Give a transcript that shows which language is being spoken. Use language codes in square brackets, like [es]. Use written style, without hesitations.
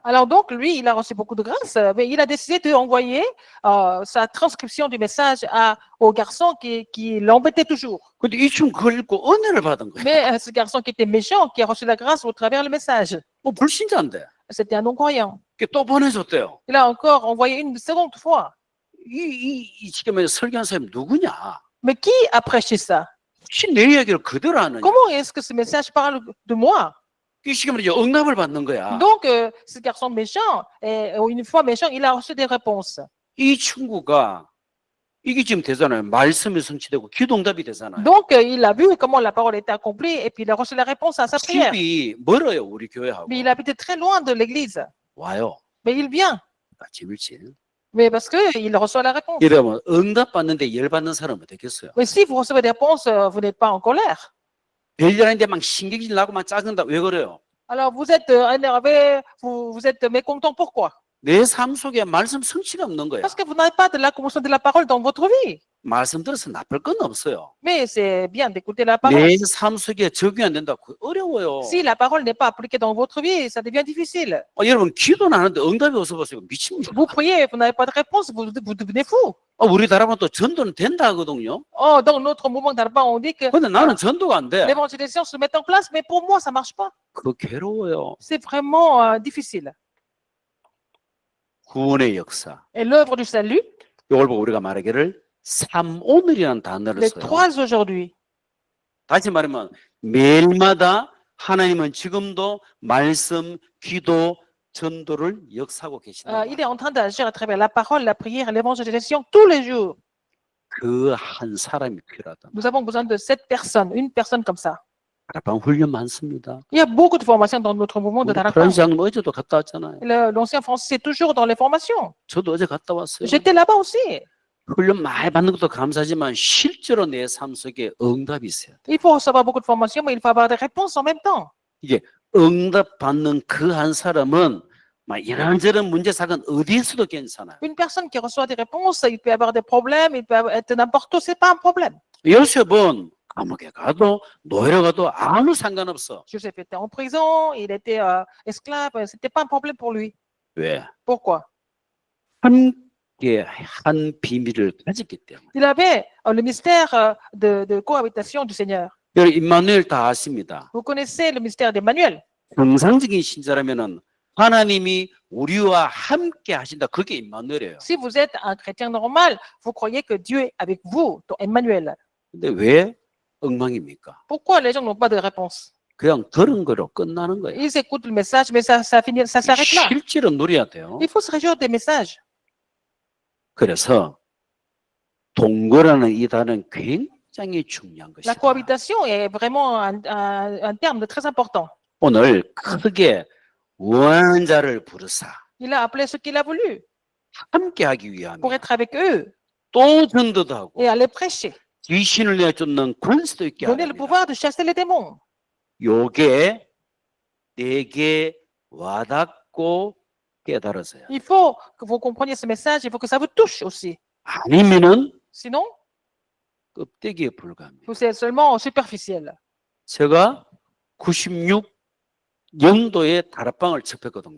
[fr] Alors donc, lui, il a reçu beaucoup de grâce, mais il a décidé d'envoyer sa transcription du message au garçon qui l'embêtait toujours. [ko] 근데 이 친구 그걸 읽고 은혜를 받은 거예요. [fr] Mais ce garçon qui était méchant, qui a reçu la grâce au travers le message, [ko] 불신자인데 [fr] c'était un non-croyant. [ko] 또 보내줬대요. [fr] Il a encore envoyé une seconde fois. [ko] 이 지금 설교한 사람이 누구냐? [fr] Mais qui a prêché ça? [ko] 혹시 내 이야기를 그대로 하느냐? [fr] Comment est-ce que ce message parle de moi? [ko] 이 시간 말이죠. 응답을 받는 거야. [fr] Donc, ce garçon méchant, une fois méchant, il a reçu des réponses. [ko] 이 친구가 이게 지금 되잖아요. 말씀이 성취되고 기도응답이 되잖아요. [fr] Donc, il a vu comment la parole était accomplie et puis il a reçu la réponse à sa prière. [ko] 집이 멀어요. 우리 교회하고. [fr] Mais il habite très loin de l'église. [ko] 와요. [fr] Mais il vient. [ko] 아, 재밌지. [fr] Mais parce qu'il reçoit la réponse. [ko] 여러분 응답 받는데 열 받는 사람은 어떻겠어요? [fr] Mais si vous recevez des réponses, vous n'êtes pas en colère. [ko] 별일 아닌데 막 신경질 나고 막 짜증나. 왜 그래요? [fr] Alors, vous êtes énervé, vous êtes mécontent. Pourquoi? [ko] 내 삶 속에 말씀 성취가 없는 거야. [fr] Parce que vous n'avez pas de la commotion de la parole dans votre vie. [ko] 말씀 들어서 나쁠 건 없어요. [fr] Mais c'est bien d'écouter la parole. [ko] 내 삶 속에 적용이 안 된다. 어려워요. [fr] Si la parole n'est pas appliquée dans votre vie, ça devient difficile. [ko] 여러분 기도는 하는데 응답이 없어 보세요. 미칩니다. [fr] Vous priez, vous n'avez pas de réponse, vous devenez fou. [ko] 우리 다락방 또 전도는 된다 하거든요. [fr] Oh, dans notre mouvement d'Arba, on dit que [ko] 근데 나는 전도가 안 돼. [fr] l'évangélisation se met en place, mais pour moi, ça ne marche pas. [ko] 그거 괴로워요. [fr] C'est vraiment difficile. [ko] 구원의 역사. [fr] Et l'œuvre du salut, [ko] 이걸 보고 우리가 말하기를 삼오늘이라는 단어를 [fr] les [ko] 써요. [fr] trois aujourd'hui. [ko] 다시 말하면 매일마다 하나님은 지금도 말씀, 기도, 전도를 역사하고 계신다. [fr] Il est en train d'agir à travers la parole, la prière et l'évangélisation tous les jours. [ko] 그 한 사람이 필요하다. [fr] Nous avons besoin de cette personne, une personne comme ça. [ko] 다락방 훈련 많습니다. [fr] Il y a beaucoup de formations dans notre mouvement de Darakpan. [ko] 프란시장 어제도 갔다 왔잖아요. [fr] L'ancien français est toujours dans les formations. [ko] 저도 어제 갔다 왔어요. [fr] J'étais là-bas aussi. [ko] 훈련 많이 받는 것도 감사하지만 실제로 내 삶 속에 응답이 있어야 돼. [fr] Il faut recevoir beaucoup de formations, mais il faut avoir des réponses en même temps. [ko] 응답 받는 그 한 사람은 막 이런저런 문제 사건 어디에서도 괜찮아요. [fr] Une personne qui reçoit des réponses, il peut avoir des problèmes, il peut être n'importe où, c'est pas un problème. [ko] 요셉은 감옥에 가도 노예로 가도 아무 상관없어. [fr] Joseph était en prison, il était esclave, c'était pas un problème pour lui. [ko] 왜? [fr] Pourquoi? [ko] 함께 한 비밀을 가졌기 때문에. [fr] Il avait le mystère de cohabitation du Seigneur. [ko] 여러분 임마누엘 다 아십니다. [fr] Vous connaissez le mystère d'Emmanuel. [ko] 정상적인 신자라면은 하나님이 우리와 함께 하신다. 그게 임마누엘이에요. [fr] Si vous êtes un chrétien normal, vous croyez que Dieu est avec vous, ton Emmanuel. [ko] 근데 왜 엉망입니까? [fr] Pourquoi les gens n'ont pas de réponse? [ko] 그냥 들은 거로 끝나는 거예요. [fr] Ils écoutent le message, mais ça s'arrête là. [ko] 실제로 누려야 돼요. [fr] Il faut se réjouir des messages. [ko] 그래서 동거라는 이 단어는 굉장히 중요한 [fr] La [ko] 것이다. [fr] cohabitation est vraiment un terme très important. [ko] 오늘 크게 원하는 자를 부르사 [fr] Il a appelé ce qu'il a voulu [ko] 함께 하기 위함이야. [fr] pour être avec eux [ko] 또 전도도 하고 [fr] et aller prêcher. [ko] 귀신을 내쫓는 권세도 있게 [fr] Donner le [ko] 하랍니다. [fr] pouvoir de chasser les démons. [ko] 요게 내게 와닿고 깨달아서요. [fr] Il faut que vous compreniez ce message, il faut que ça vous touche aussi. [ko] 아니면은 [fr] Sinon, [ko] 껍데기에 불과합니다. [fr] vous êtes seulement superficiel. [ko] 제가 96년도에 다락방을 접했거든요.